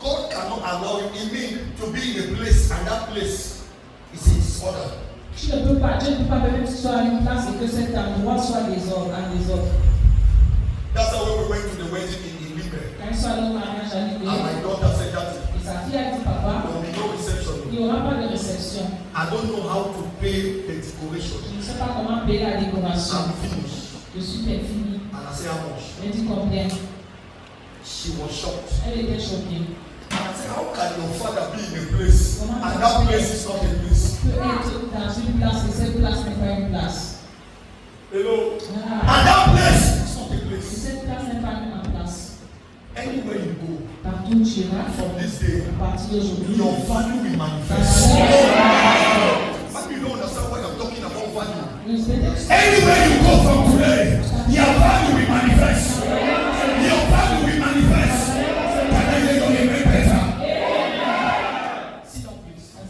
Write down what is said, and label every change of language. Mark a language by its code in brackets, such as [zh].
[en] cannot allow you, it means to be in a place, and that place is a disorder. [fr] Tu ne peux pas, Dieu ne peut pas permettre que tu sois à une place et que cet endroit soit désordre, un désordre. [en] That's how when we went to the wedding in Libre. [fr] Quand ils sont allés au mariage à [en] And [fr] Libre, [en] my daughter said that [fr] et sa fille a dit, papa, [en] there will be no reception. [fr] il n'y aura pas de réception. [en] I don't know how to pay the decoration. [fr] Je ne sais pas comment payer la décoration. [en] I'm finished. [fr] Je suis bien finie. [en] And I said, how much? [fr] Elle dit combien? [en] She was shocked. [fr] Elle était choquée. [en] And I said, how can your father be in a place and that place is not a place? [fr] Tu peux être dans une place et cette place n'est pas une place. [en] Hello? Ah. And that place is not a [fr] Et [en] place. [fr] cette place n'est pas une place. [en] Anywhere you go, [fr] Partout où tu iras, [en] from this day, [fr] à partir d'aujourd'hui, [en] your value will manifest. Maybe you don't understand why I'm talking about value. Anywhere you go from today, your value will manifest. Your value will manifest. Can I hear your amen better? Sit down, please.